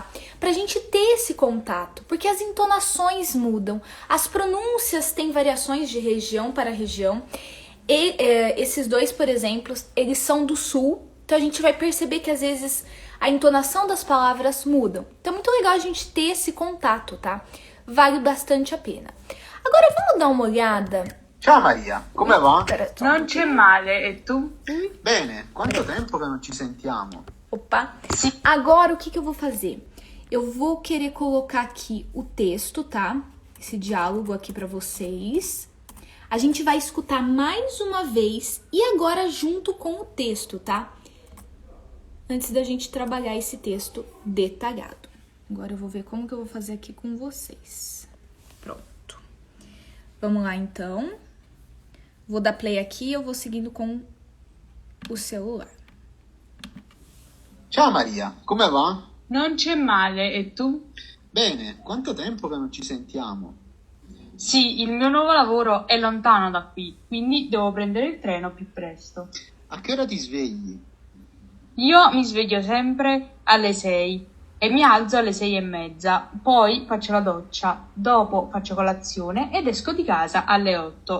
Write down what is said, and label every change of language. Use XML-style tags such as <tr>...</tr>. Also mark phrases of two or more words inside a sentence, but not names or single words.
<pt>Pra gente ter esse contato, porque as entonações mudam, as pronúncias têm variações de região para região. E esses dois, por exemplo, eles são do sul, então a gente vai perceber que às vezes a entonação das palavras mudam. Então é muito legal a gente ter esse contato, tá? Vale bastante a pena. Agora vamos dar uma olhada.</pt> <it>Ciao Maria, come va? Non c'è male, e tu? Bene, quanto tempo che non ci sentiamo?</it> <pt>Opa! Sim. Agora o que eu vou fazer? Eu vou querer colocar aqui o texto, tá? Esse diálogo aqui pra vocês. A gente vai escutar mais uma vez e agora junto com o texto, tá? Antes da gente trabalhar esse texto detalhado. Agora eu vou ver como que eu vou fazer aqui com vocês. Pronto. Vamos lá, então. Vou dar play aqui e eu vou seguindo com o celular.</pt> <it>Ciao Maria, come va? Non c'è male, e tu? Bene, quanto tempo che non ci sentiamo? Sì, il mio nuovo lavoro è lontano da qui, quindi devo prendere il treno più presto. A che ora ti svegli? Io mi sveglio sempre alle 6 e mi alzo alle 6:30, poi faccio la doccia, dopo faccio colazione ed esco di casa alle 8.</it>